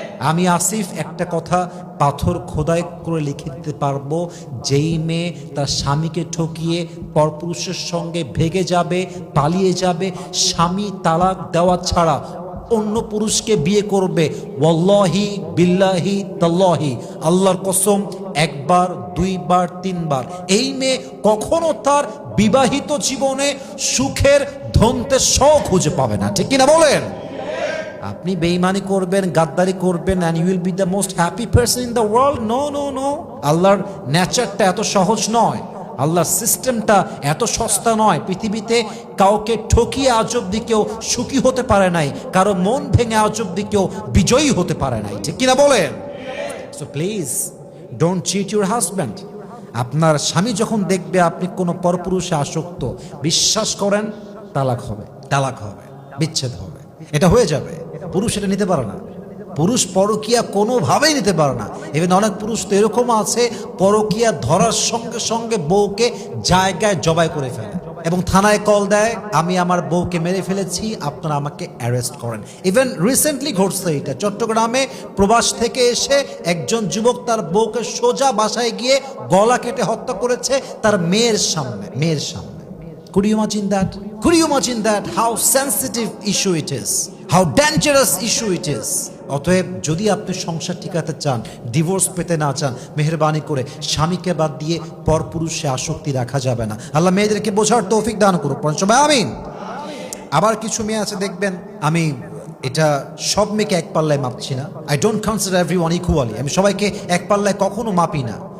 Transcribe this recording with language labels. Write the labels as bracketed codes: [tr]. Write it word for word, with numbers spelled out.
[bn] আমি আসিফ একটা কথা পাথর খোদাই করে লিখে দিতে পারবো, যেই মেয়ে তার স্বামীকে ঠকিয়ে পরপুরুষের সঙ্গে ভেগে যাবে, পালিয়ে যাবে, স্বামী তালাক দেওয়া ছাড়া অন্য পুরুষকে বিয়ে করবে, [ar] ওয়াল্লাহি বিল্লাহি তাল্লাহি, [bn] আল্লাহর কসম, একবার, দুইবার, তিনবার এই মেয়ে কখনো তার বিবাহিত জীবনে সুখের ধনতে শখ খুঁজে পাবে না। ঠিক কিনা বলেন? আপনি বেঈমানি করবেন, গাদ্দারি করবেন, [en] and you will be the most happy person in the world? No, no, no. [bn] আল্লাহর নেচারটা এত সহজ নয়, আল্লাহর সিস্টেমটা এত সস্তা নয়। পৃথিবীতে কাউকে ঠকিয়ে আজ অব্দি কেউ সুখী হতে পারে নাই, কারো মন ভেঙে আজ অব্দি কেউ বিজয়ী হতে পারে নাই। ঠিক কিনা বলেন? [en] So please don't cheat your husband. [bn] আপনার স্বামী যখন দেখবে আপনি কোনো পরপুরুষে আসক্ত, বিশ্বাস করেন তালাক হবে, তালাক হবে, বিচ্ছেদ হবে, এটা হয়ে যাবে। পুরুষ এটা নিতে পারে না, পুরুষ পরকীয়া কোনোভাবেই নিতে পারে না। ইভেন অনেক পুরুষ তো এরকম আছে, পরকীয়া ধরার সঙ্গে সঙ্গে বউকে জায়গায় জবাই করে ফেলে এবং থানায় কল দেয়, আমি আমার বউকে মেরে ফেলেছি, আপনারা আমাকে অ্যারেস্ট করেন। ইভেন রিসেন্টলি ঘটছে এটা, চট্টগ্রামে প্রবাস থেকে এসে একজন যুবক তার বউকে সোজা বাসায় গিয়ে গলা কেটে হত্যা করেছে তার মেয়ের সামনে, মেয়ের সামনে। [en] Could you imagine that? Could you imagine that? How sensitive issue it is. How dangerous issue it is. [bn] অতএব যদি আপনি সংসার টিকাতে চান, ডিভোর্স পেতে না চান, মেহরবানি করে স্বামীকে বাদ দিয়ে পরপুরুষে আসক্তি রাখা যাবে না। আল্লাহ মেয়েদেরকে বোঝার তৌফিক দান করুক। পঞ্চমে আমিন। আবার কিছু মেয়ে আছে দেখবেন, আমি এটা সব মেয়েকে এক পাল্লায় মাপছি না, [en] I don't consider everyone equally, [bn] আমি সবাইকে এক পাল্লায় কখনো মাপি না।